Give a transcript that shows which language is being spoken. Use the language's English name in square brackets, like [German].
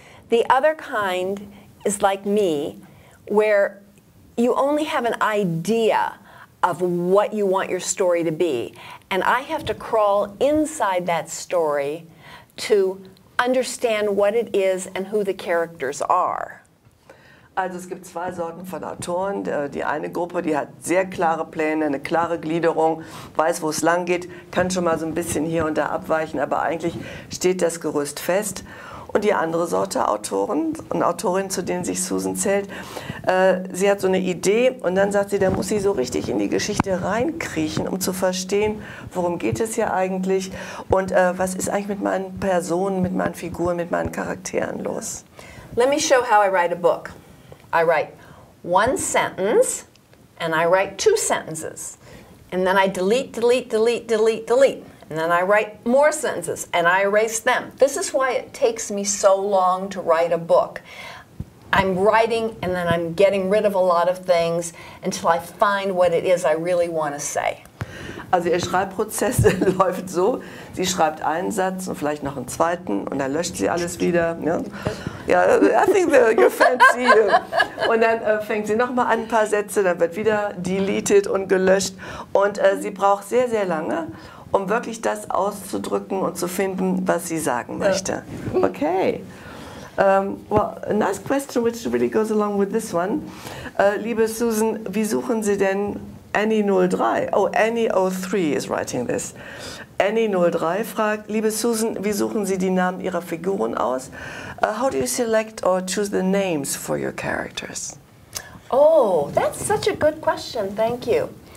[English] The other kind is like me, where you only have an idea of what you want your story to be. And I have to crawl inside that story to understand what it is and who the characters are. [German] Also es gibt zwei Sorten von Autoren. Die eine Gruppe, die hat sehr klare Pläne, eine klare Gliederung, weiß, wo es lang geht, kann schon mal so ein bisschen hier und da abweichen, aber eigentlich steht das Gerüst fest. Und die andere Sorte Autoren und Autorinnen, zu denen sich Susan zählt, sie hat so eine Idee und dann sagt sie, da muss sie so richtig in die Geschichte reinkriechen, um zu verstehen, worum geht es hier eigentlich und was ist eigentlich mit meinen Personen, mit meinen Figuren, mit meinen Charakteren los. [English] Let me show how I write a book. I write one sentence, and I write 2 sentences. And then I delete, delete, delete, delete, delete. And then I write more sentences, and I erase them. This is why it takes me so long to write a book. I'm writing, and then I'm getting rid of a lot of things until I find what it is I really want to say. [German] Also ihr Schreibprozess läuft so, sie schreibt einen Satz und vielleicht noch einen zweiten und dann löscht sie alles wieder. Ja, [English] I think you're fancy. [German] Und dann fängt sie nochmal an, ein paar Sätze, dann wird wieder deleted und gelöscht. Und sie braucht sehr, sehr lange, um wirklich das auszudrücken und zu finden, was sie sagen möchte. Okay. [English] Well, a nice question which really goes along with this one. [German] Liebe Susan, wie suchen Sie denn Annie 03? [English] Oh, Annie 03 is writing this. [German] Annie 03 fragt, liebe Susan, wie suchen Sie die Namen Ihrer Figuren aus? [English] How do you select or choose the names for your characters? Oh, that's such a good question. Thank you.